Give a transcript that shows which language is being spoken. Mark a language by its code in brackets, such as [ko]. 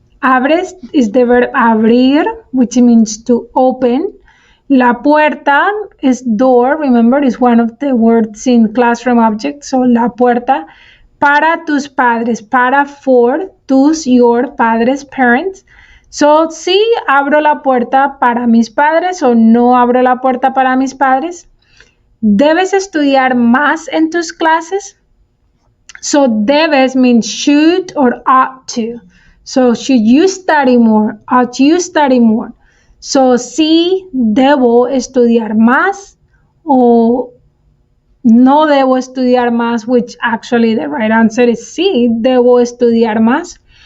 [en] Abres is the verb abrir, which means to open. La puerta is door, remember, is one of the words in classroom objects. So, [es] la puerta para tus padres, [en] para for, tus, your, padres, parents. [es] So, sí, abro la puerta para mis padres, o no abro la puerta para mis padres. ¿Debes estudiar más en tus clases? [en] So debes means should or ought to. So should you study more? Ought you study more? [es] So sí, debo estudiar más o no debo estudiar más, [en] which actually the right answer is [es] sí, debo estudiar más.